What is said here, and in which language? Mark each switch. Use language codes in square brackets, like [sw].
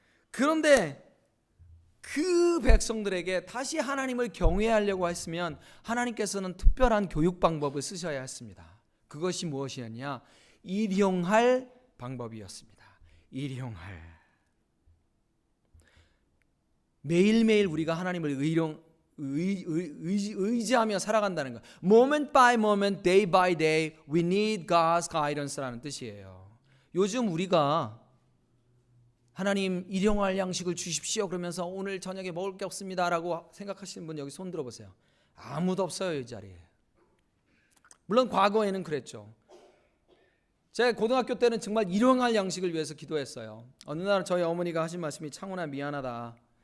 [ko] 그런데 그 백성들에게 다시 하나님을 경외하려고 했으면 하나님께서는 특별한 교육 방법을 쓰셔야 했습니다. 그것이 무엇이었냐? 일용할 방법이었습니다. 일용할. 매일매일 우리가 하나님을 의지하며 살아간다는 것. [en] Moment by moment, day by day, we need God's guidance [ko] 라는 뜻이에요. 요즘 우리가 하나님 일용할 양식을 주십시오 그러면서 오늘 저녁에 먹을 게 없습니다라고 생각하시는 분 여기 손 들어보세요. 아무도 없어요, 이 자리에. 물론 과거에는 그랬죠. 제가 고등학교 때는 정말 일용할 양식을 위해서 기도했어요. 어느 날 저희 어머니가 하신 말씀이, 창훈아 미안하다.